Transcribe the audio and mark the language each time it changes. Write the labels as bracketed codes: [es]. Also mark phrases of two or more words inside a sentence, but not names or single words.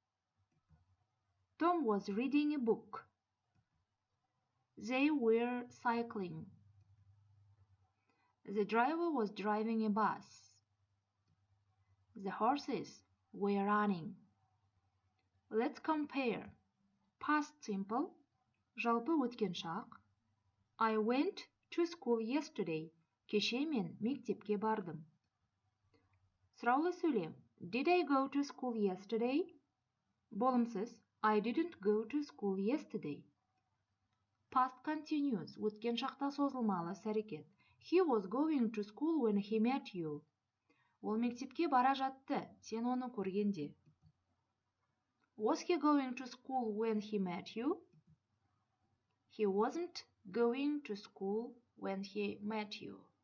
[en] Tom was reading a book. They were cycling. The driver was driving a bus. The horses were running. Let's compare. Past simple, [kk] жалпы өткен шақ. [en] I went to school yesterday. [kk] Кеше мен мектепке бардым. Сұраулы сөйлем. [en] Did I go to school yesterday? [kk] Болымсыз. [en] I didn't go to school yesterday. Past continuous. [kk] Өткен шақта созылмалы іс әрекет. [en] He was going to school when he met you. [kk] Ол мектепке бара жатты, сен оны көргенде. [en] Was he going to school when he met you? He wasn't going to school when he met you.